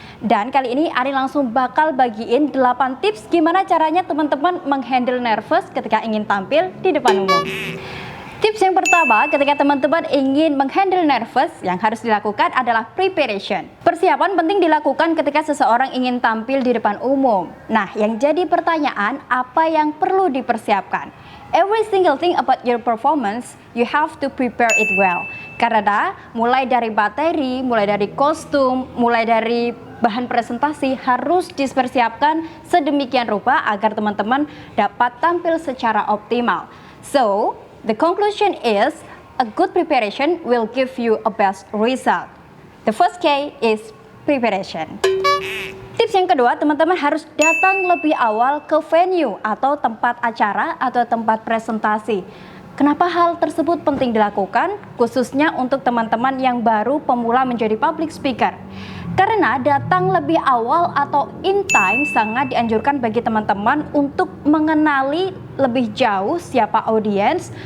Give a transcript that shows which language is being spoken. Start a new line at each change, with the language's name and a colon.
Indonesian: Dan kali ini Ari langsung bakal bagiin 8 tips gimana caranya teman-teman menghandle nervous ketika ingin tampil di depan umum. Tips yang pertama, ketika teman-teman ingin menghandle nervous, yang harus dilakukan adalah preparation. Persiapan penting dilakukan ketika seseorang ingin tampil di depan umum. Nah, yang jadi pertanyaan, apa yang perlu dipersiapkan?
English: Every single thing about your performance, you have to prepare it well.
Indonesian: Karena mulai dari materi, mulai dari kostum, mulai dari bahan presentasi harus dipersiapkan sedemikian rupa agar teman-teman dapat tampil secara optimal.
English: So, the conclusion is a good preparation will give you a best result. The first key is preparation.
Indonesian: Tips yang kedua, teman-teman harus datang lebih awal ke venue atau tempat acara atau tempat presentasi. Kenapa hal tersebut penting dilakukan, khususnya untuk teman-teman yang baru pemula menjadi public speaker? Karena datang lebih awal atau in time sangat dianjurkan bagi teman-teman untuk mengenali lebih jauh siapa audiens.